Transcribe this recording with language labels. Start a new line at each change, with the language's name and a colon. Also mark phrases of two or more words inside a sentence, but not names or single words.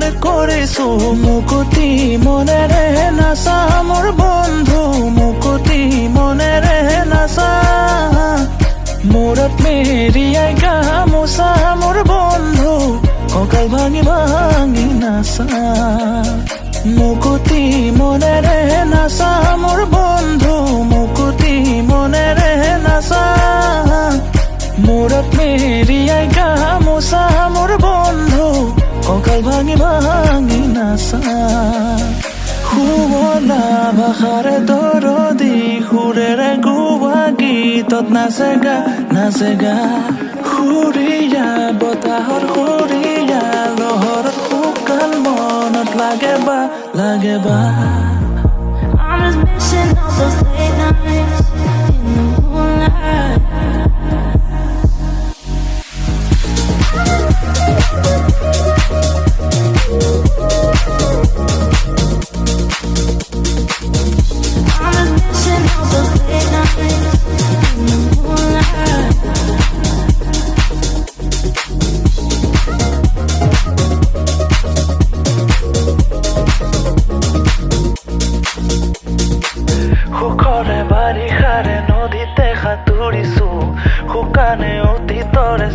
Assamese: কৰিছু মুকুতি মনেৰে নাচা আমাৰ বন্ধু মুকুতি মনেৰে নাচা মূৰত মেৰিয়াই গামোচা আমাৰ বন্ধু ককাল ভাঙি ভাঙি নাচা মুকুতি মনেৰে নাচা মোৰ বন্ধু মুকুতি মনেৰে নাচা মূৰত মেৰিয়াই গামোচা মোৰ বন্ধু ককাল ভাঙি ভাঙি নাচা শুৱলা ভাষাৰে দৰদি সুৰেৰে গোৱা গীতত নাচে গা সুৰীয়া বতাহৰ সুৰীয়া লহৰত শুকান মনত লাগে বা
English: I'm just missing all those late nights in the moonlight. I'm just missing all those late nights in the moonlight.
Assamese: সুখৰে বাৰিষাৰে নদীতে সাঁতুৰিছো শুকানে অতীতৰে